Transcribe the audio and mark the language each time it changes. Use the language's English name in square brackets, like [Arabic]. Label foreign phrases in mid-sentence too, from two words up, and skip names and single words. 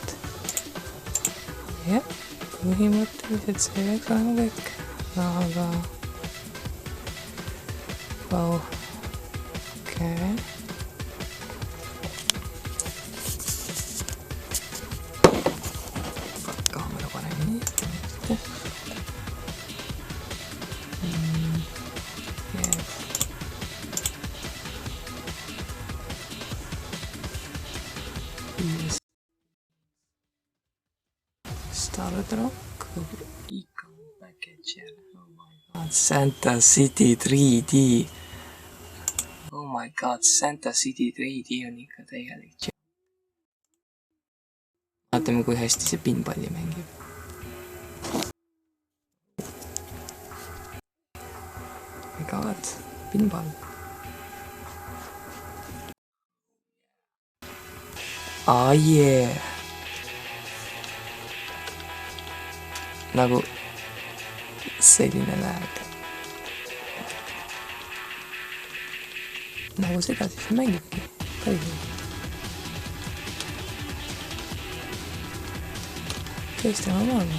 [Estonian] Jah, põhimõtteliselt see peaks olema kõik. Aga... Vau. Okei. Kaamera paremini. [English] Started Rock Econ Package. Oh my god, Santa City 3D. Oh my god, [Estonian] Santa City 3D on ikka täielik j-. Vaatame, kui hästi see pinballi mängib. [English] My god, pinball. Ah yeah. [Estonian] Nagu selline lag. Nagu seda siis mängibki. Päriselt. Tõesti normaalne.